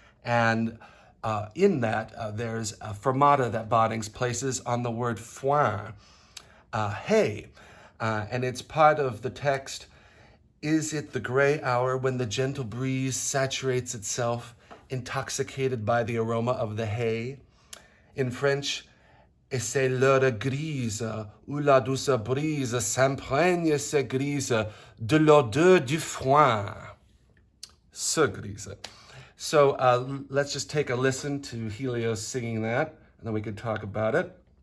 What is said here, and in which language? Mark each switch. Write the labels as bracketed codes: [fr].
[en] And in that, there's a fermata that Badings places on the word foin, hey. And it's part of the text. Is it the gray hour when the gentle breeze saturates itself, intoxicated by the aroma of the hay? In French, [fr] et c'est l'heure grise, où la douce brise s'imprègne se grise de l'odeur du foin. Se grise. [en] So let's just take a listen to Helios singing that, and then we can talk about it.